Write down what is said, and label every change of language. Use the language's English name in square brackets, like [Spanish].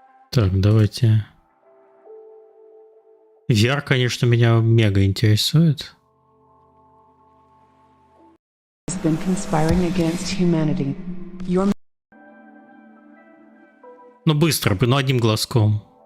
[Russian] Так, давайте. VR, конечно, меня мега интересует. [English] Been conspiring against humanity. [Russian] Ну быстро, ну одним глазком.